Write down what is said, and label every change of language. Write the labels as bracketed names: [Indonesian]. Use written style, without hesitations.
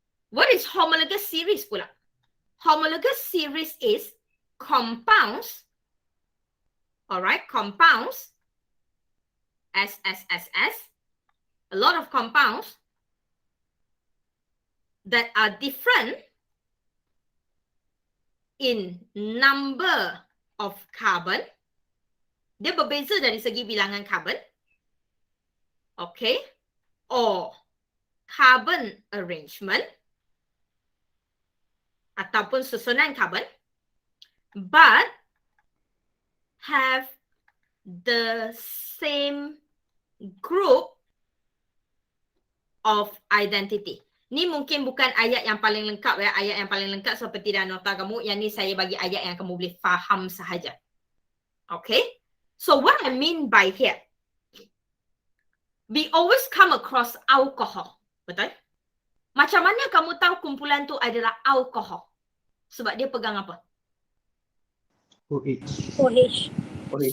[English] What is homologous series pula? Homologous series is compounds, alright, compounds, S, a lot of compounds that are different in number of carbon. [Malay] Dia berbeza dari segi bilangan carbon. [English] Okay. Or carbon arrangement [Malay] ataupun susunan carbon, [English] but have the same group of identity. [Malay] Ni mungkin bukan ayat yang paling lengkap ya. Ayat yang paling lengkap seperti dalam nota kamu. Yang ni saya bagi ayat yang kamu boleh faham sahaja. Okay. [English] So what I mean by here, we always come across alcohol. [Malay] Betul? Macam mana kamu tahu kumpulan tu adalah alkohol? Sebab dia pegang apa? OH. OH. OH.